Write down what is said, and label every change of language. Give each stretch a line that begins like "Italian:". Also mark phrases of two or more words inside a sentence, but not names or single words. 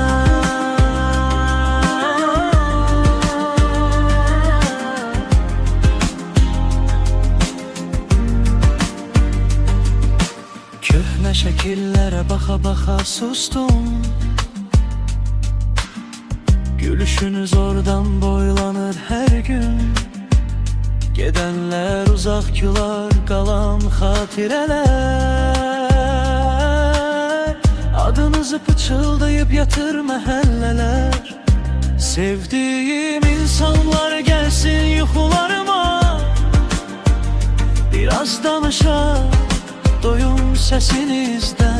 Azerbaijani: Köhnə şəkillərə baxa-baxa sustum. Gülüşünüz oradan boylanır her gün.
Turkish: Gedenler uzak yıllar, kalan hatireler. Adınızı pıçıldayıp yatır mahalleler. Sevdiğim insanlar gelsin
Azerbaijani: yuxularıma, biraz danışar doyum səsinizdən.